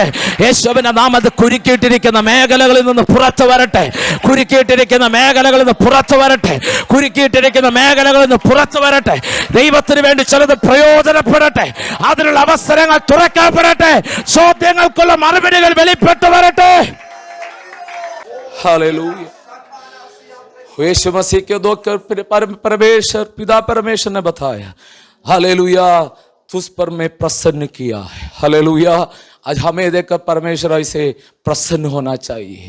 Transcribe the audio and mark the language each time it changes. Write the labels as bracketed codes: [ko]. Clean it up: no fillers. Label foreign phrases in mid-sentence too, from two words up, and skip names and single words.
[ml] യേശുവിന്റെ നാമത്തിൽ കുരുക്കിയിട്ടിരിക്കുന്ന മേഖലകളിൽ നിന്ന് പുറത്തു വരട്ടെ, കുരുക്കിയിട്ടിരിക്കുന്ന മേഖലകളിൽ നിന്ന് പുറത്തു വരട്ടെ, കുരുക്കിയിട്ടിരിക്കുന്ന മേഖലകളിൽ നിന്ന് പുറത്തു വരട്ടെ. ദൈവത്തിന് വേണ്ടി ചിലത് പ്രയോജനപ്പെടട്ടെ, അതിനുള്ള അവസരങ്ങൾ തുറക്കപ്പെടട്ടെ, ചോദ്യങ്ങൾക്കുള്ള മറുപടികൾ വെളിപ്പെട്ടു വരട്ടെ. [hi] हालेलुया। यीशु मसीह के धोकर परमेश्वर पिता परमेश्वर ने बताया, हालेलुया, तुझ पर मैं प्रसन्न किया है। हालेलुया। आज हमें देखकर परमेश्वर ऐसे प्रसन्न होना चाहिए।